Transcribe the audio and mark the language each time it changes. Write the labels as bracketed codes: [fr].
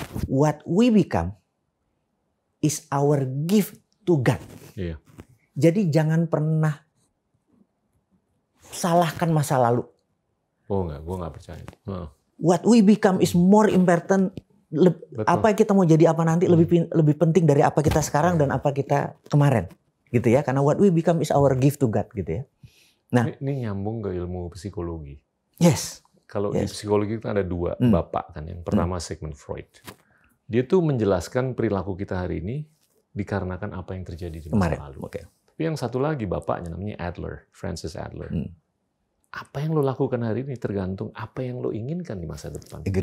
[en] What we become is our gift to God. [id] Jadi jangan pernah salahkan masa lalu. Oh enggak, gue nggak percaya. [en] What we become is more important. [id] Apa yang kita mau jadi apa nanti lebih penting dari apa kita sekarang dan apa kita kemarin, gitu ya. Karena [en] what we become is our gift to God, [id] gitu ya. Nah, ini nyambung ke ilmu psikologi. [en] Yes. [id] Kalau di psikologi kita ada dua bapak kan. Yang pertama Sigmund Freud. Dia tuh menjelaskan perilaku kita hari ini dikarenakan apa yang terjadi di masa lalu. Tapi yang satu lagi bapaknya namanya Adler, Francis Adler. Apa yang lo lakukan hari ini tergantung apa yang lo inginkan di masa depan.